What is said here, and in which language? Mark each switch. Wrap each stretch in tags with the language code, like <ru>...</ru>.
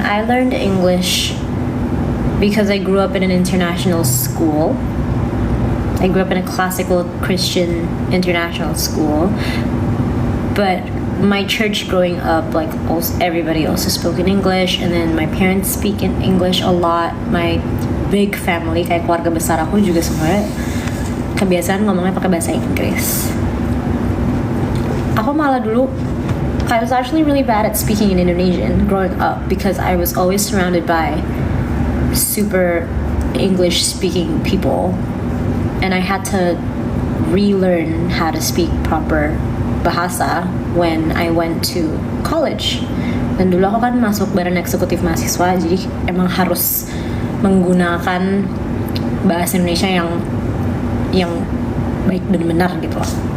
<en>I learned English because I grew up in an international school. I grew up in a classical Christian international school. But my church growing up, like everybody also spoke in English, and then my parents speak in English a lot. My big family,</en> <id>kayak keluarga besar aku juga semuanya kebiasaan ngomongnya pakai bahasa Inggris. Aku malah dulu</id> <en>I was actually really bad at speaking in Indonesian growing up because I was always surrounded by super English speaking people, and I had to relearn how to speak proper bahasa when I went to college.</en> <id>Dan dulu aku kan masuk badan eksekutif mahasiswa, jadi emang harus menggunakan bahasa Indonesia yang baik dan benar gitu loh.</id>